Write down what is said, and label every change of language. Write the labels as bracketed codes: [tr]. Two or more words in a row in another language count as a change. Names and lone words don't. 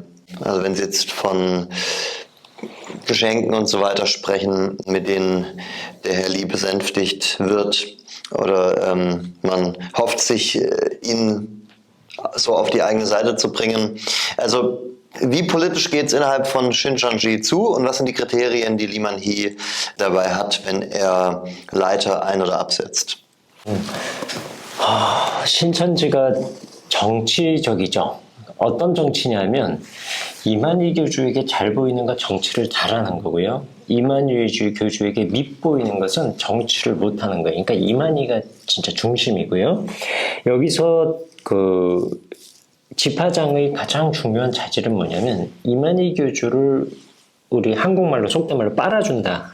[de] Also wenn Sie jetzt von Geschenken und so weiter sprechen, mit denen der Herr Lee besänftigt wird, oder man hofft sich, ihn so auf die eigene Seite zu bringen. Also wie politisch geht es innerhalb von Shincheonji zu und was sind die Kriterien, die Lee Man-hee dabei hat, wenn er Leiter ein- oder absetzt? [ko] 신천지가 정치적이죠. 어떤 정치냐면 이만희 교주에게 잘 보이는 건 정치를 잘하는 거고요. 이만희 교주에게 밉보이는 것은 정치를 못하는 거예요. 그러니까 이만희가 진짜 중심이고요. 여기서 그 집화장의 가장 중요한 자질은 뭐냐면 이만희 교주를 우리 한국말로 속된 말로 빨아준다.